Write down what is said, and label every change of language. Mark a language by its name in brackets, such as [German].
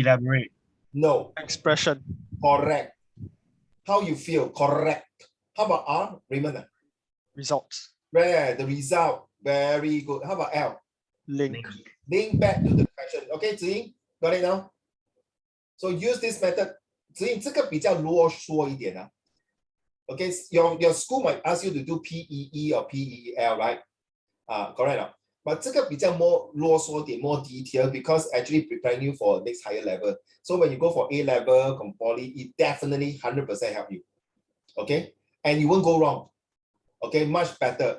[English] Elaborate. No, Expression. correct. How you feel, correct. How about R, Raymond? Results. Where the result, very good. How about L? Link. Link back to the question. Okay, Ziying, got it now? So use this method. [Chinese] Ziying, 这个比较啰嗦一点啊。 [English] Okay, your school might ask you to do PEE or PEL, right? Correct. But [Chinese] 这个比较 [English] more [Chinese] 啰嗦点, [English] more detailed because actually preparing you for next higher level. So when you go for A level, from poly, it definitely 100% help you. Okay, and you won't go wrong. Okay, much better.